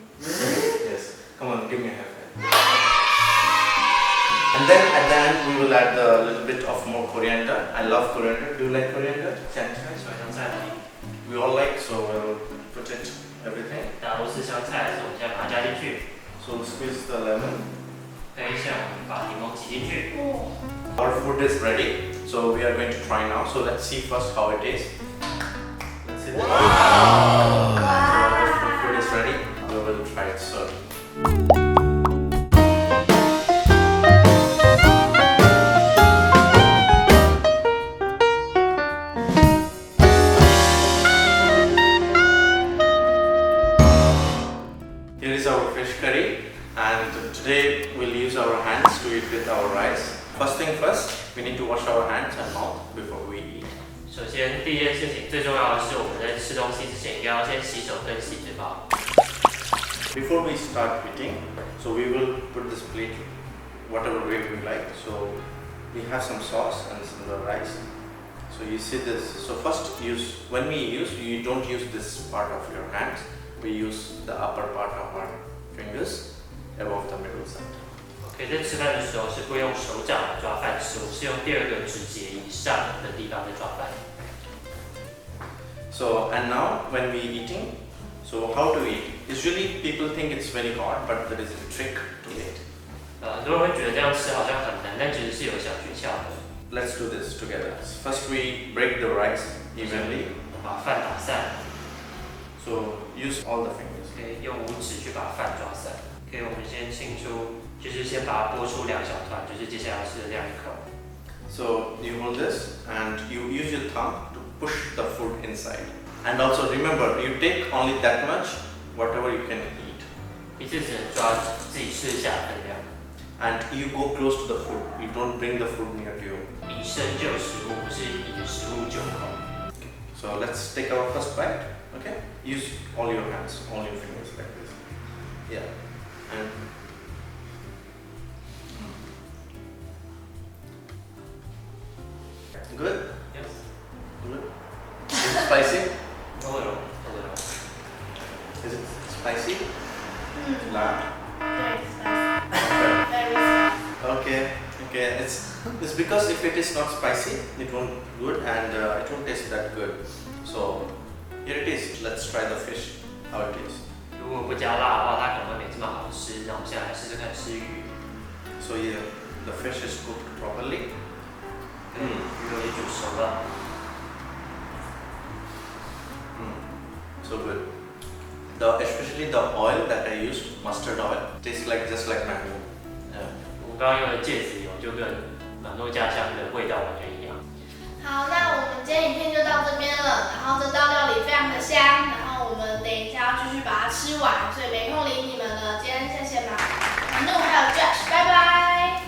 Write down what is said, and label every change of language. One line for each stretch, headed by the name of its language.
English: Yes. Come on, give me a half. And then at the end we will add a little bit of more coriander. I love coriander. Do you like coriander?
Chinese: 喜欢香菜吗？
English: We all like, so we'll put it everything.
Chinese: 大家都吃香菜，所以我们现在把它加进去。
English: So squeeze the lemon.
Chinese: 等一下，我们把柠檬挤进去。
English: Our food is ready, so we are going to try now. So let's see first how it is. Let's see. Wow. So the food is ready. We will try it soon. Here is our fish curry, and today we'll use our hands to eat with our rice. First thing first, we need to wash our hands and mouth before we eat.
Chinese: 首先，第一件事情最重要的是，我们在吃东西之前，应该要先洗手跟洗嘴巴。
English: Before we start eating, so we will put this plate whatever way we like. So we have some sauce and some rice. So you see this. So first when we use, you don't use this part of your hands. We use the upper part of our fingers above the middle side.
Chinese: OK， 在吃饭的时候是不用手掌来抓饭吃，我是用第2个指节以上的地方在抓饭。
English: So and now when we eating, so how to eat? Usually people think it's very hard, but there is a trick to it.
Chinese: 很多人会觉得这样吃好像很难，但其实是有小诀窍的。
English: Let's do this together. First we break the rice evenly.
Chinese: 把饭打散。
English: So use all the fingers.
Chinese: 可以用5指去把饭抓散。可以，我们先清出，就是先把它剥出2小团，就是接下来要吃的2口。
English: So you hold this and you use your thumb to push the food inside. And also remember, you take only that much, whatever you can eat.
Chinese: 一次只能抓自己吃下的分量。
English: And you go close to the food. You don't bring the food near to you.
Chinese: 以身救食物，不是以食物救口。
English: So let's take our first bite. Okay? Use all your hands, all your fingers like this. Yeah. And good? Yes. Good. Is it spicy? A little. Is it spicy? La. Very spicy. Very spicy. Okay. It's because if it is not spicy, it won't good and it won't taste that good. So here it is. Let's try the fish. How it is.
Chinese: 如果不加辣的话，它可能会没这么好吃。那我们现在来试试看吃鱼。
English: So yeah, the fish is cooked properly.
Chinese: 鱼肉也煮熟了。
English: So good. Especially the oil that I used, mustard oil, tastes just like mango. Yeah.
Chinese: 我刚刚用的芥子油就跟蛮多家乡的味道完全一样。好，那我们今天影片就到这边了。然后这道料理非常的香，然后我们等一下要继续把它吃完，所以没空理你们了。今天谢谢Manu还有 Josh， 拜拜。